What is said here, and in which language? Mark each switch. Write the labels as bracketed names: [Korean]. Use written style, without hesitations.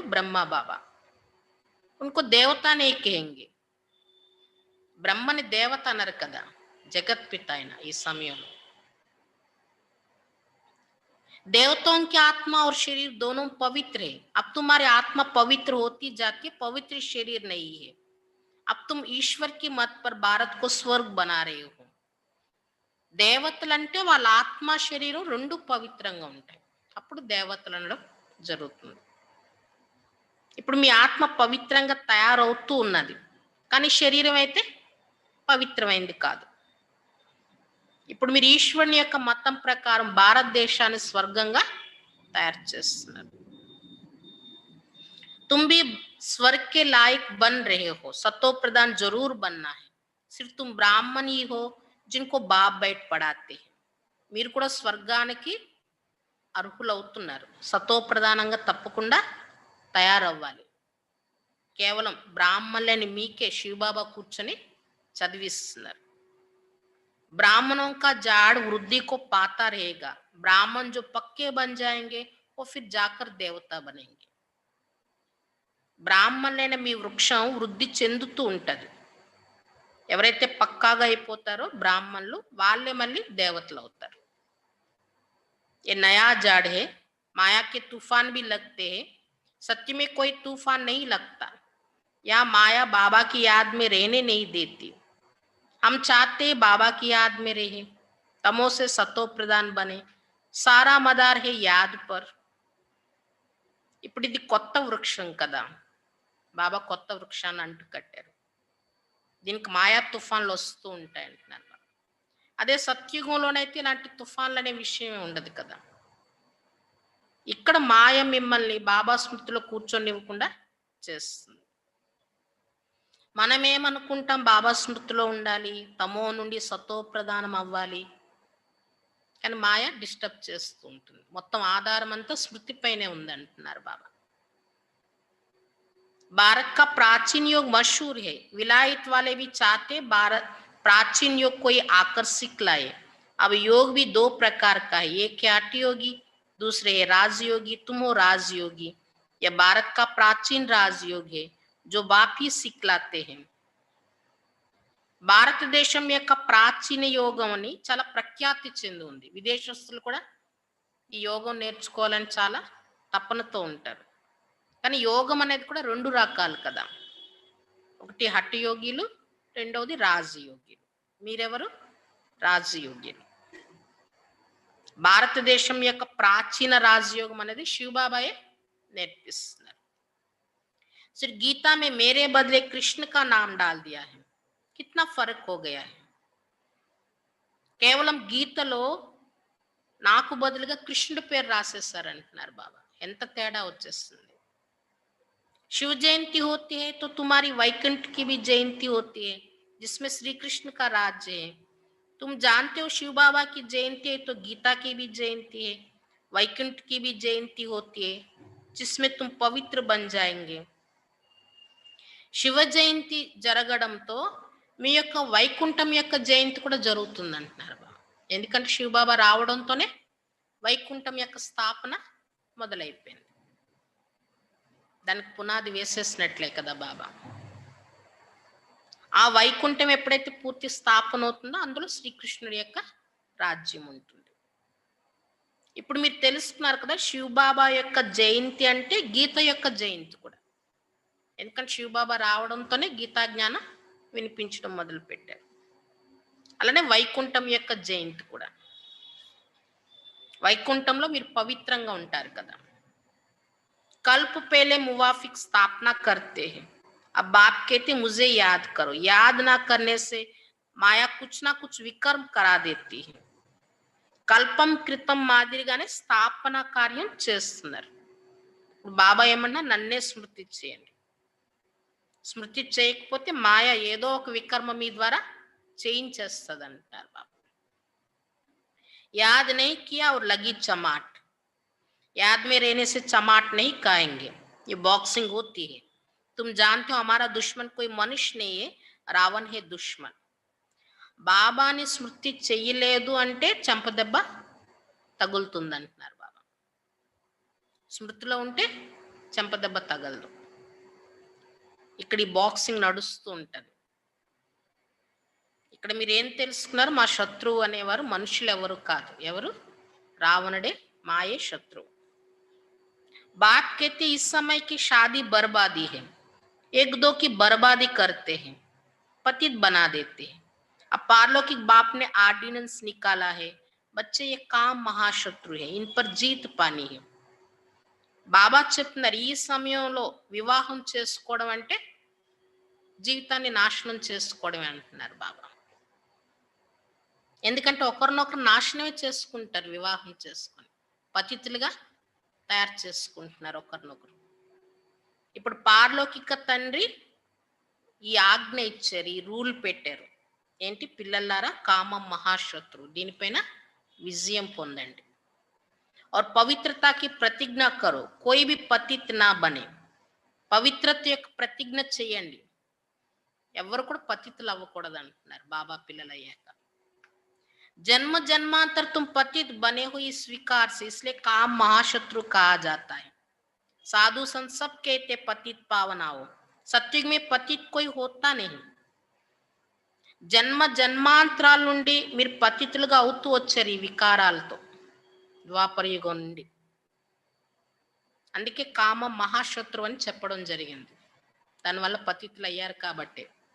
[Telugu] బ్రహ్మ బాబా. [Hindi] ఉनको దేవతా నే కहेंगे. [Telugu] బ్రహ్మని దేవత అన్నారు కదా జగత్ పిత అయిన ఈ సమయంలో. [Hindi] देवताओं की आत्मा और शरीर दोनों पवित्र है. अब तुम्हारी आत्मा पवित्र होती जाती है, पवित्र शरीर नहीं है. अब तुम ईश्वर की मत पर भारत को स्वर्ग बना रहे हो. [Telugu] దేవతలంటే వాళ్ళ ఆత్మ శరీరం రెండు పవిత్రంగా ఉంటాయి, అప్పుడు దేవతలు అనడం జరుగుతుంది. ఇప్పుడు మీ ఆత్మ పవిత్రంగా తయారవుతూ ఉన్నది, కానీ శరీరం అయితే పవిత్రమైంది కాదు. ఇప్పుడు మీరు ఈశ్వరుని యొక్క మతం ప్రకారం భారతదేశాన్ని స్వర్గంగా తయారు చేస్తున్నారు. [Hindi] तुम भी स्वर्ग के लायक बन रहे हो. सतो प्रधान जरूर बनना है. सिर्फ तुम ब्राह्मण ही हो जिनको बाप बैठ पढ़ाते हैं. [Telugu] మీరు కూడా స్వర్గానికి అర్హులవుతున్నారు. సతో ప్రధానంగా తప్పకుండా తయారవ్వాలి. కేవలం బ్రాహ్మణులని మీకే శివబాబా కూర్చొని చదివిస్తున్నారు. [Hindi] ब्राह्मणों का झाड़ वृद्धि को पाता रहेगा. ब्राह्मण जो पक्के बन जाएंगे वो फिर जाकर देवता बनेंगे. [Telugu] బ్రాహ్మణులైన మీ వృక్షం వృద్ధి చెందుతూ ఉంటది. ఎవరైతే పక్కాగా అయిపోతారో బ్రాహ్మణులు, వాళ్ళే మళ్ళీ దేవతలు అవుతారు. [Hindi] ये नया झाड़ है, माया के तूफान भी लगते हैं, सत्य में कोई तूफान नहीं लगता. यहाँ माया बाबा की याद में रहने नहीं देती. हम चाहते बाबा की याद में रहे, तमो से सतो प्रधान बने. सारा मदार है याद पर. [Telugu] ఇప్పుడు ఇది కొత్త వృక్షం కదా, బాబా కొత్త వృక్షాన్ని అంటు కట్టారు. దీనికి మాయా తుఫాన్లు వస్తూ ఉంటాయి అంటున్నారు. అదే సత్యుగంలోనైతే ఇలాంటి తుఫాన్లు అనే విషయమే ఉండదు కదా. ఇక్కడ మాయ మిమ్మల్ని బాబా స్మృతిలో కూర్చొనివ్వకుండా చేస్తుంది. మనమేమనుకుంటాం, బాబా స్మృతిలో ఉండాలి, తమో నుండి సతో ప్రధానం అవ్వాలి, కానీ మాయ డిస్టర్బ్ చేస్తూ ఉంటుంది. మొత్తం ఆధారం అంతా స్మృతిపైనే ఉంది అంటున్నారు బాబా. [Hindi] भारत का प्राचीन योग मशहूर है. विलायत वाले भी चाहते भारत प्राचीन योग को ये आकर्षित लाए. अब योग भी दो प्रकार का है, एक हठ योगी, दूसरे है राजयोगी. तुम हो राजयोगी. यह भारत का प्राचीन राजयोग है जो वापी सिखलाते हैं. [Telugu] భారతదేశం యొక్క ప్రాచీన యోగం అని చాలా ప్రఖ్యాతి చెంది ఉంది. విదేశస్తులు కూడా ఈ యోగం నేర్చుకోవాలని చాలా తపనతో ఉంటారు. కానీ యోగం అనేది కూడా రెండు రకాలు కదా. ఒకటి హఠయోగిలు, రెండవది రాజయోగిలు. మీరెవరు? రాజయోగిలు. భారతదేశం యొక్క ప్రాచీన రాజయోగం అనేది శివబాబాయే నేర్పిస్తున్నారు. [Hindi] सिर्फ गीता में मेरे बदले कृष्ण का नाम डाल दिया है. कितना फर्क हो गया है. [Telugu] కేవలం గీతలో నాకు బదులుగా కృష్ణుడి పేరు రాసేస్తారు అంటున్నారు బాబా. ఎంత తేడా వచ్చేస్తుంది. [Hindi] शिव जयंती होती है तो तुम्हारी वैकुंठ की भी जयंती होती है जिसमें श्री कृष्ण का राज्य है. तुम जानते हो शिव बाबा की जयंती है तो गीता की भी जयंती है, वैकुंठ की भी जयंती होती है जिसमें तुम पवित्र बन जाएंगे. [Telugu] శివ జయంతి జరగడంతో మీ యొక్క వైకుంఠం యొక్క జయంతి కూడా జరుగుతుంది అంటున్నారు బాబా. ఎందుకంటే శివబాబా రావడంతోనే వైకుంఠం యొక్క స్థాపన మొదలైపోయింది. దానికి పునాది వేసేసినట్లే కదా బాబా. ఆ వైకుంఠం ఎప్పుడైతే పూర్తి స్థాపన అవుతుందో అందులో శ్రీకృష్ణుడి యొక్క రాజ్యం ఉంటుంది. ఇప్పుడు మీరు తెలుసుకున్నారు కదా, శివబాబా యొక్క జయంతి అంటే గీత యొక్క జయంతి కూడా. ఎందుకంటే శివబాబా రావడంతోనే గీతా జ్ఞానం వినిపించడం మొదలు పెట్టారు. అలానే వైకుంఠం యొక్క జయంతి కూడా. వైకుంఠంలో మీరు పవిత్రంగా ఉంటారు కదా. [Hindi] कल्प पहले मुवाफिक स्थापना करते हैं, अब बाप कहते मुझे याद करो. याद ना करने से माया कुछ ना कुछ विकर्म करा देती है. [Telugu] కల్పం క్రితం మాదిరిగానే స్థాపన కార్యం చేస్తున్నారు. బాబా ఏమన్నా నన్నే స్మృతి చేయండి, స్మృతి చేయకపోతే మాయ ఏదో ఒక వికర్మ మీ ద్వారా చేయించేస్తుంది అంటారు బాబా. [Hindi] याद नहीं किया और लगी चमाट, याद में रहने से चमाट नहीं खाएंगे. ये बॉक्सिंग होती है. तुम जानते हो हमारा दुश्मन कोई मनुष्य नहीं है, रावण है दुश्मन. [Telugu] బాబాని స్మృతి చెయ్యలేదు అంటే చెంపదెబ్బ తగులుతుంది అంటున్నారు బాబా. స్మృతిలో ఉంటే చెంపదెబ్బ తగలదు. ఇక్కడ ఈ బాక్సింగ్ నడుస్తూ ఉంటుంది. ఇక్కడ మీరు ఏం తెలుసుకున్నారు? మా శత్రువు అనేవారు మనుషులు ఎవరు కాదు. ఎవరు? రావణుడే, మాయే శత్రువు. [Hindi] बाप कहते इस समय की शादी बर्बादी है, एक दो की बर्बादी करते हैं, पतित बना देते हैं. अब पारलौकिक बाप ने ऑर्डिनेंस निकाला है, बच्चे ये काम महाशत्रु है, इन पर जीत पानी है. [Telugu] బాబా చెప్తున్నారు ఈ సమయంలో వివాహం చేసుకోవడం అంటే జీవితాన్ని నాశనం చేసుకోవడమే అంటున్నారు బాబా. ఎందుకంటే ఒకరినొకరు నాశనమే చేసుకుంటారు వివాహం చేసుకొని, పతితులుగా తయారు చేసుకుంటున్నారు ఒకరినొకరు. ఇప్పుడు పారలౌకిక తండ్రి ఈ ఆజ్ఞ ఇచ్చారు, ఈ రూల్ పెట్టారు. ఏంటి? పిల్లలారా, కామం మహాశత్రు, దీనిపైన విజయం పొందండి. [Hindi] और पवित्रता की प्रतिज्ञा करो, कोई भी पतित ना बने. [Telugu] పవిత్రత యొక్క ప్రతిజ్ఞ చేయండి, ఎవరు కూడా పతితులు అవ్వకూడదు అంటున్నారు బాబా పిల్లలు అయ్యాక. [Hindi] जन्म जन्मांतर तुम पतित बने हुई स्वीकार से, इसलिए काम महाशत्रु कहा जाता है. साधु संत सब कहते पतित पावन आओ. सत्युग में पतित कोई होता नहीं. [Telugu] జన్మ జన్మాంతరాల నుండి మీరు పతితులుగా అవుతూ వచ్చారు ఈ వికారాలతో, ద్వాపర యుగం నుండి. అందుకే కామ మహాశత్రు అని చెప్పడం జరిగింది. దానివల్ల పతితులు అయ్యారు కాబట్టి.